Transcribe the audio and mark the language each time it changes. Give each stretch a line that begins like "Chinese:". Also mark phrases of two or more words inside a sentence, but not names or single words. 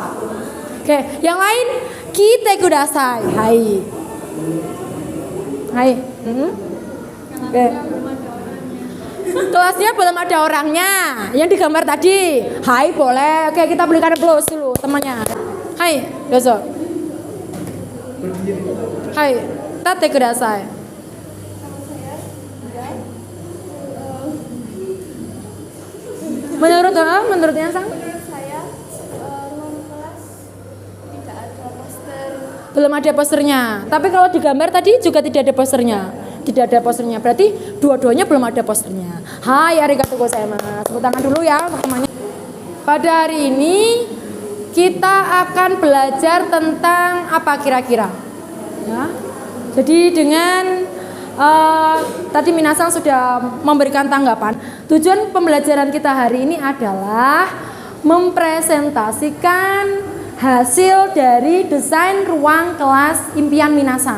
Indonesian: Oke, yang lain
Japanese: 来てください. はい。はい。オーケー.
Indonesian: Kelasnya belum ada orangnya. Yang digambar tadi. Hai, boleh. Oke, kita berikan plus dulu temannya.
Japanese: はい, どうぞ. はい、立ってください.
Indonesian: Menurutnya sang? Menurut saya ruang kelas tidak ada poster. Belum ada posternya. Tapi kalau digambar tadi juga tidak ada posternya. Tidak ada posternya. Berarti dua-duanya belum ada posternya.
Japanese: はい, ありがとうございます.
Indonesian: Tepuk tangan dulu ya untuk temannya. Pada hari ini kita akan belajar tentang apa kira-kira? Ya. Jadi dengan tadi minasang sudah memberikan tanggapan. Tujuan pembelajaran kita hari ini adalah mempresentasikan hasil dari desain ruang kelas impian minasang.